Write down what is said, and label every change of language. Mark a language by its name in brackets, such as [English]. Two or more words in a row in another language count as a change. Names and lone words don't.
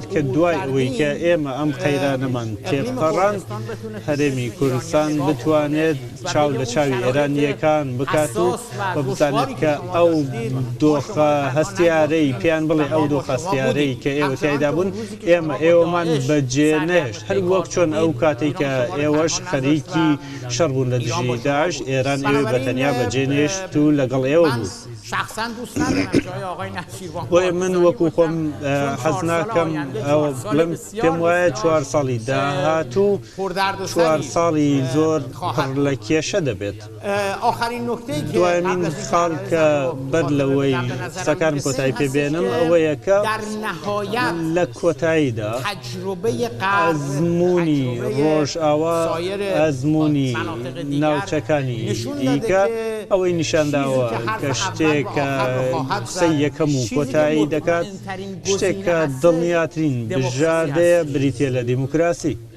[Central Kurdish] کە دوای ئەوەی کە ئێمە ئەم قەیرانەمان تێپەڕان هەرێمی کوردستان بتوانێت چاو لە چاوی ئێرانیەکان بکات و بزانێت کە ئەو دۆخە هەستیارەی پێیان بڵێ ئەو دۆخە هەستیارەی کە ئێوە تایدا بوون ئێمە ئێوەمان بەجێ نەهێشت، هەر وەک چۆن ئەو کاتێک کە ئێوەش خەریکی شەڕ بوون لە دژی داعش، ئێران ئێوە بەتەنیا بەجێ نێشت و لەگەڵ ئێوە بوو. [Persian] شخصا دوست ندارم جای آقای نچیروان [Central Kurdish] بۆیە من وەکو خۆم حەز ناکەم ئەوە بڵێم، پێم وایە 4 ساڵی داهاتوو 4 ساڵی زۆر پڕ لە کێشە دەبێت. دوایمین خاڵ کە بەر لەوەی قسەکانم کۆتایی پێبێنم ئەوەیە کە لە کۆتاییدا ئەزمموی ڕۆژئاوا ئەزمموی ناوچەکانی دیکە ئەوەی نیشانداوە کە شتێکە قسەی یەکەم و کۆتایی دەکات، شتێک کە دڵنیاترین بژاردەیە بریتە لە دیموکراسی.